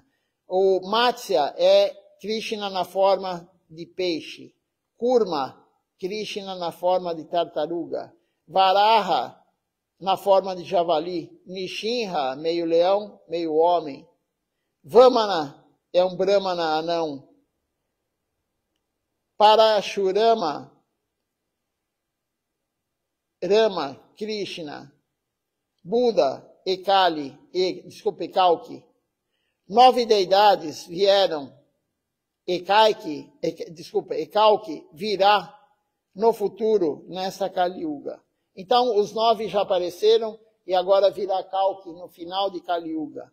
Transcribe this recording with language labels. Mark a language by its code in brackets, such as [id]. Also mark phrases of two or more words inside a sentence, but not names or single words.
[pt] O Matsya é Krishna na forma de peixe. Kurma, Krishna na forma de tartaruga. Varaha, na forma de javali. Nishinra, meio leão, meio homem. Vamana é um brahmana anão. Parashurama, Rama, Krishna. Buda, Kalki. 9 deidades vieram. Ekalki virá no futuro, nessa Kali Yuga. Então, os 9 já apareceram e agora virá Kalki no final de Kali Yuga.